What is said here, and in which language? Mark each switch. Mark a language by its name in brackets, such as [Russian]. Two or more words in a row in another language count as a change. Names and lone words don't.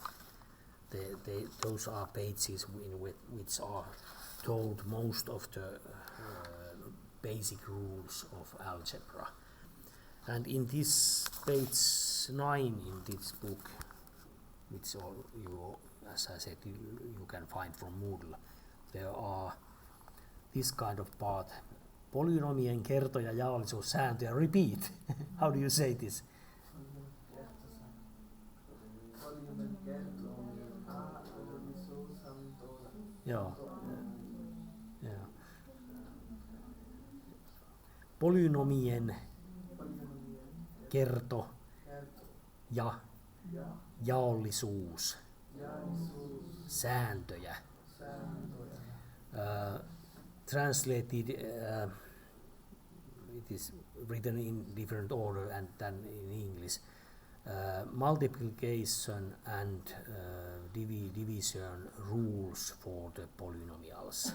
[English] Those are pages in which are told most of the basic rules of algebra. And in this page 9 in this book, which you, as I said, you can find from Moodle, there are this kind of part: [Finnish] polynomien kerto- ja jaollisuussääntöjä. [English] Repeat. How do you say this? [Finnish] Joo. Polynomien kerto ja jaollisuus sääntöjä. [English] Translated, it is written in different order than in English. Multiplication and division rules for the polynomials.